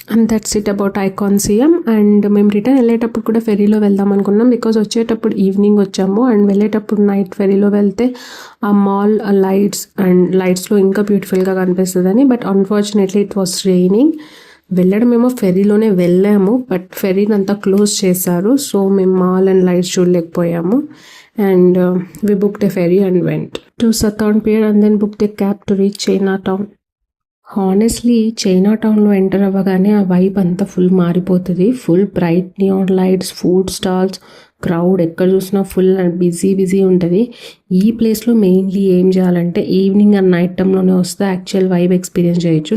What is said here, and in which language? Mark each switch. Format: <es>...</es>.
<en>That's it about ICONSIAM.</en> <te>And మేము return వెళ్ళేటప్పుడు కూడా ఫెరీలో వెళ్దాం అనుకున్నాం, బికాజ్ వచ్చేటప్పుడు ఈవినింగ్ వచ్చాము అండ్ వెళ్ళేటప్పుడు నైట్ ఫెరీలో వెళ్తే ఆ మాల్ లైట్స్లో ఇంకా బ్యూటిఫుల్గా కనిపిస్తుందని.</te> <en>But unfortunately it was raining.</en> <te>వెళ్ళడమేమో ఫెరీలోనే వెళ్ళాము, బట్ ఫెరీని అంతా క్లోజ్ చేశారు. సో మేము mall and lights చూడలేకపోయాము.</te> <en>And we booked a ferry and went to Southern Pier and then booked a cab to reach Chinatown.</en> <te>Honestly China టౌన్లో enter అవ్వగానే ఆ vibe అంతా full మారిపోతుంది. Full bright neon lights, food stalls, crowd ఎక్కడ చూసినా full and busy ఉంటుంది. ఈ ప్లేస్లో మెయిన్లీ ఏం చేయాలంటే ఈవినింగ్ అండ్ నైట్ టైంలోనే వస్తే యాక్చువల్ వైబ్ ఎక్స్పీరియన్స్ చేయొచ్చు.</te>